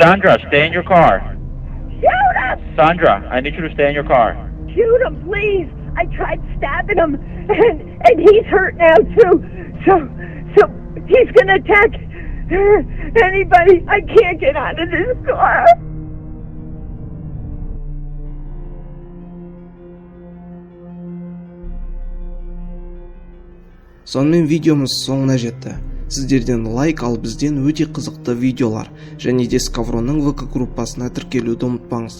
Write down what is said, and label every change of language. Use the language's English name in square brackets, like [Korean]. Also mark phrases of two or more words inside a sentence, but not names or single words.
[English] Sandra, stay in your car. Shoot him! Sandra, I need you to stay in your car. Shoot him, please. I tried stabbing him, and he's hurt now too. So he's gonna attack anybody. I can't get out of this car. [Kazakh] Сонымен видеомыз соңына жетті. Сіздерден лайк, ал бізден өте қызықты видеолар және де Скавронның ВК группасына тіркелуді ұмытпаңыздар.